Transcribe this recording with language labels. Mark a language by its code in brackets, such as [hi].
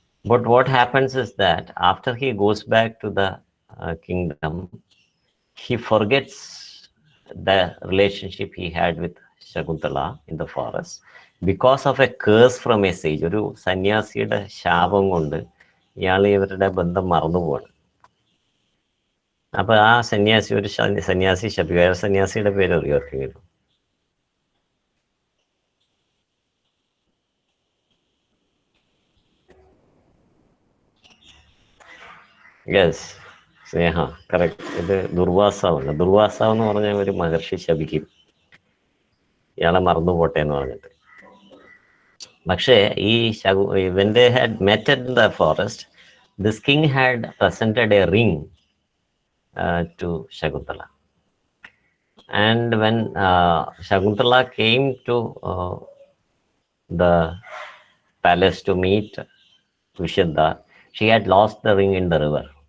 [en] But what happens is that after he goes back to the kingdom, he forgets the relationship he had with Shakuntala in the forest because of a curse from a sage. [ml] ഒരു സന്യാസിയുടെ ശാപം കൊണ്ട് ഇയാൾ ഇവരുടെ ബന്ധം മറന്നുപോവാണ്. അപ്പൊ ആ സന്യാസി ഒരു സന്യാസി ശപിക്കുക. സന്യാസിയുടെ പേര് അറിയോ ആർക്കെങ്കിലും? യെസ്, സ്നേഹ, കറക്റ്റ്. ഇത് ദുർവാസാവാണ്. ദുർവാസാവ് എന്ന് പറഞ്ഞാൽ ഒരു മഹർഷി ശപിക്കും, ഇയാളെ മറന്നുപോട്ടെ എന്ന് പറഞ്ഞിട്ട്. പക്ഷേ ഈ [en] when they had met in the forest, this king had presented a ring to Shakuntala. And when Shakuntala came to the palace to meet Vishadha, she had lost the ring in the river.